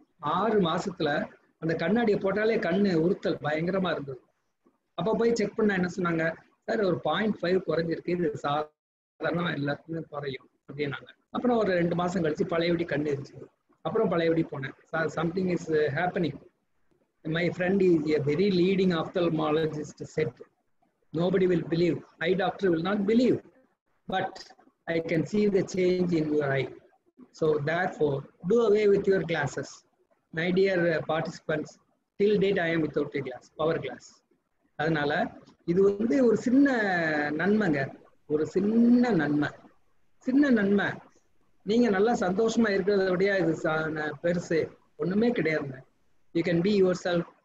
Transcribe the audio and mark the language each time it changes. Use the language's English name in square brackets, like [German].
[Tamil] 6 மாசத்துல அந்த கண்ணாடியை போட்டாலே கண்ணு உறுத்தல் பயங்கரமா இருந்தது. அப்ப போய் செக் பண்ண என்ன சொன்னாங்க, சார் ஒரு 0.5 குறைஞ்சிருக்கு, இது சாதாரணமா எல்லாருக்குமே குறையும் அப்படின்னாங்க. அப்புறம் ஒரு 2 மாசம் கழிச்சு பழையபடி கண்ணு இருந்துச்சு. அப்புறம் பழையபடி போனேன். [English] Something is happening. My friend is a very leading ophthalmologist said, nobody will believe, eye doctor will not believe, but I can see the change in your eye. So therefore, do away with your glasses. My dear participants, till date I am without a glass, power glass. [Tamil] அதனால இது வந்து ஒரு சின்ன நன்மைங்க, ஒரு சின்ன நன்மை. நீங்க நல்லா சந்தோஷமா இருக்கிறத விட இது பெருசு ஒண்ணுமே கிடையாதுங்க. [English] You can be yourself.